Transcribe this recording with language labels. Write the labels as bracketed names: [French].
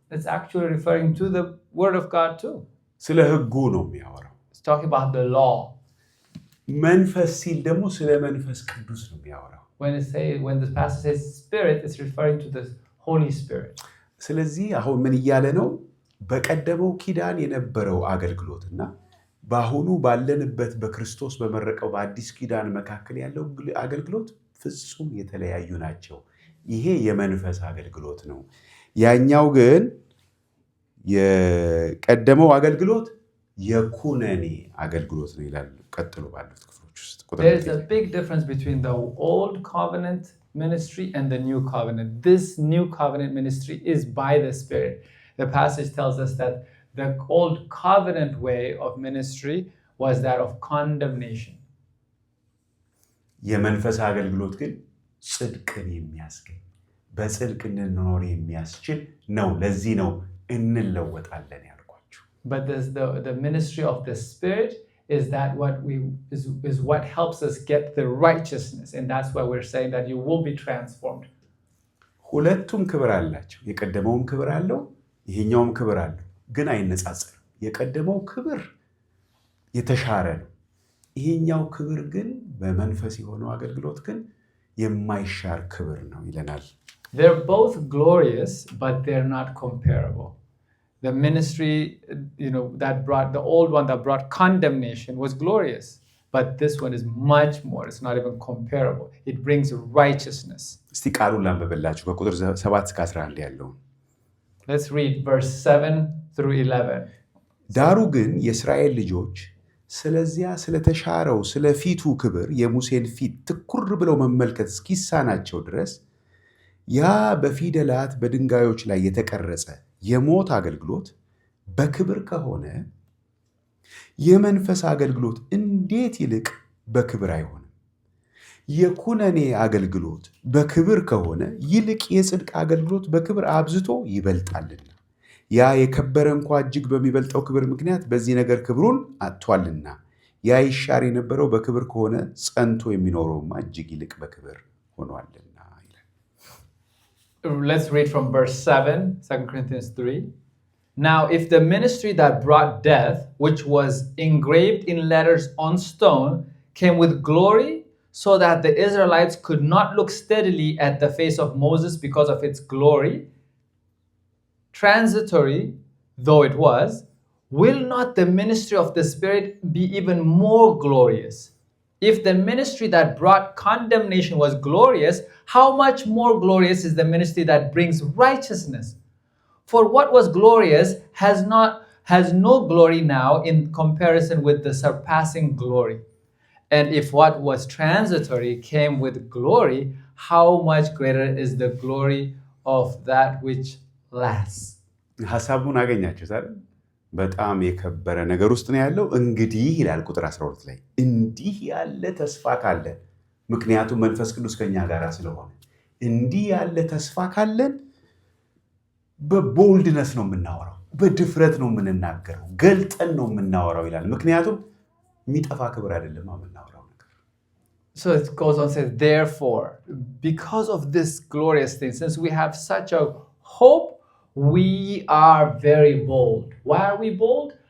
[English] It's actually referring to the Word of God too. [Amharic] ስለ ሕጉ ነው የሚያወራው። [English] It's talking about the law. [Amharic] መንፈስ ሲል ደግሞ ስለ መንፈስ ቅዱስ ነው የሚያወራው። [English] When the passage says Spirit, it's referring to the Holy Spirit. [Amharic] ስለዚህ አሁን ምን እያለ ነው? በቀደመው ኪዳን የነበረው አገልግሎትና በአሁኑ ባለንበት በክርስቶስ በመረቀው በአዲስ ኪዳን መካከል ያለው አገልግሎት ፍጹም የተለያዩ ናቸው። ይሄ የመንፈስ አገልግሎት ነው። ያኛው ግን የቀደመው አገልግሎት የኩነኔ አገልግሎት ነው ይላል። ቀጥሎ ባሉት ክፍሎች ውስጥ [English] There is a big difference between the old covenant ministry and the new covenant. This new covenant ministry is by the Spirit. The passage tells us that the old covenant way of ministry was that of condemnation. [Amharic] የመንፈስ አገልግሎት ግን ጽድቅን የሚያስገኝ በጽድቅ እንድንኖር የሚያስችል ነው። ለዚህ ነው እንለወጣለን ያልኳችሁ። [English] But the ministry of the Spirit is that what helps us get the righteousness, and that's why we're saying that you will be transformed. [Amharic] ሁለቱም ክብር አላቸው። የቀደመውም ክብር አለው፣ ይሄኛውም ክብር አለው፣ ግን አይነጻጸርም። የቀደመው ክብር የተሻረ ነው። ይሄኛው ክብር ግን በመንፈስ የሆነው አገልግሎት ግን የማይሻር ክብር ነው ይለናል። [English] They're both glorious, but they're not comparable. The ministry, the old one that brought condemnation was glorious, but this one is much more. It's not even comparable. It brings righteousness. [Amharic] እስቲ ቃሉን ላንብብላችሁ ከቁጥር 7 እስከ 11 ያለውን። [English] Let's read verse 7 through 11. [Amharic] ዳሩ ግን የእስራኤል ልጆች ስለዚያ ስለተሻረው ስለ ፊቱ ክብር የሙሴን ፊት ትኩር ብለው መመልከት እስኪሳናቸው ድረስ ያ በፊደላት በድንጋዮች ላይ የተቀረጸ የሞት አገልግሎት በክብር ከሆነ የመንፈስ አገልግሎት እንዴት ይልቅ በክብር አይሆንም? የኩነኔ አገልግሎት በክብር ከሆነ ይልቅ የጽድቅ አገልግሎት በክብር አብዝቶ ይበልጣልና ያ የከበረ እንኳ እጅግ በሚበልጠው ክብር ምክንያት በዚህ ነገር ክብሩን አጥቷልና ያ ይሻር የነበረው በክብር ከሆነ ጸንቶ የሚኖረውማ እጅግ ይልቅ በክብር ሆኗልና ይላል። [English] Let's read from verse 7, 2 Corinthians 3. Now, if the ministry that brought death, which was engraved in letters on stone, came with glory, so that the Israelites could not look steadily at the face of Moses because of its glory, transitory though it was, will not the ministry of the Spirit be even more glorious? If the ministry that brought condemnation was glorious, how much more glorious is the ministry that brings righteousness? For what was glorious has no glory now in comparison with the surpassing glory. And if what was transitory came with glory, how much greater is the glory of that which lasts? [Amharic] ሐሳቡን አገኛችሁት አይደል? በጣም የከበረ ነገር ውስጥ ነው ያለው። እንግዲህ ይላል ቁጥር 12 ላይ እንዲህ ያለ ተስፋ ካለን፣ ምክንያቱም መንፈስ ቅዱስ ከኛ ጋር ስለሆነ እንዲህ ያለ ተስፋ ካለን በቦልድነስ ነው የምናወራው፣ በድፍረት ነው የምንናገረው፣ ገልጠን ነው የምናወራው ይላል። ምክንያቱም የሚጠፋ ክብር አይደለም የምናወራው ነገር። [English] So it goes on to say, therefore, because of this glorious thing, since we have such a hope, we are very bold. Why are we bold?